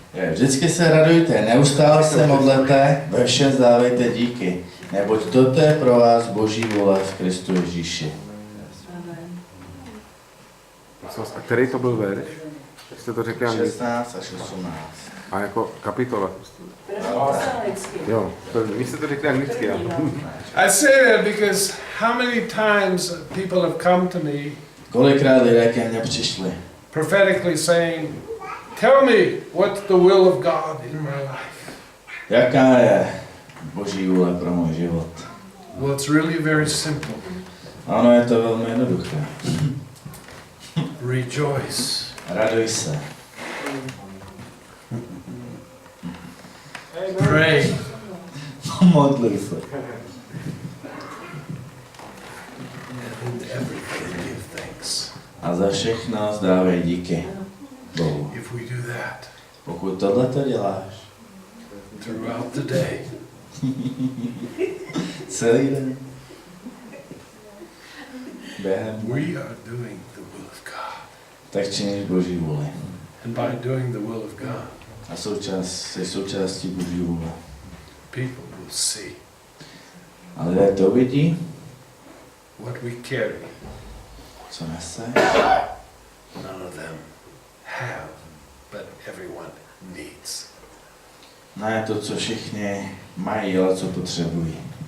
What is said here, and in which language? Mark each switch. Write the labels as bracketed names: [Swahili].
[Czech] Vždycky se radujte, neustále se modlete, ve všem vzdávejte díky, neboť toto je pro vás Boží vůle v Kristu Ježíši. A který to byl verš? Jak jste to řekli anglicky? 16 až 18. A jako kapitola. Jo, vy jste to řekli anglicky, jo. [English] I say that because how many times people have come to me [Czech] Kolikrát lidé ke mně přišli [English] prophetically saying, tell me what's the will of God in my life. [Czech] jaká je Boží vůle pro můj život. [English] Well, it's really very simple. [Czech] Ano, je to velmi jednoduché. [English] Rejoice. [Czech] Raduj se. [English] Pray. [Czech] Modluj se. [English] And in everything give thanks. [Czech] A za všechno zdávej díky Bohu. [English] If we do that [Czech] Pokud tohle to děláš, [English] throughout the day, [Czech] celý den, během, [English] we are doing the will of God. [Czech] tak činíš Boží vůli. [English] And by doing the will of God, [Czech] A jsi součástí Boží vůle. [English] people will see [Czech] A lidé to vidí, [English] what we carry. [Czech] co nese, [English] None of them have, but everyone needs. [Czech] ne to, co všichni mají, ale co potřebují.